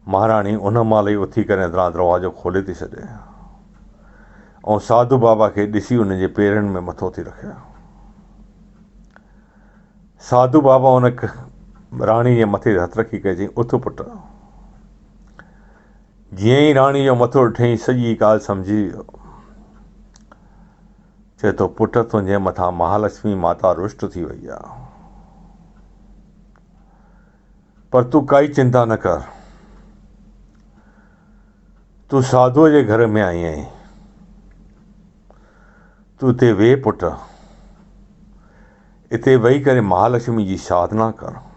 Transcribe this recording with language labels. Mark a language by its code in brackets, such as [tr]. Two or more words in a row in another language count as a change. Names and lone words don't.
[sd] महाराणी उन महिल ई उथी करे अंदरां दरवाज़ो खोले थी छॾे ऐं साधू बाबा खे ॾिसी उन जे पेरनि में मथो थी रखे। साधू बाबा उन राणी जे मथे हथु रखी करे चई, उथ पुटु। जीअं ई राणी जो मथो ॾिठईं सॼी ॻाल्हि सम्झी वियो। चए थो, पुटु तुंहिंजे मथां महालक्ष्मी माता रुष्ट थी वई आहे, पर तूं काई चिंता न कर। तूं साधूअ जे घर में आई आहीं, तूं हिते वेह पुटु, हिते वेही करे महालक्ष्मी जी साधना कर।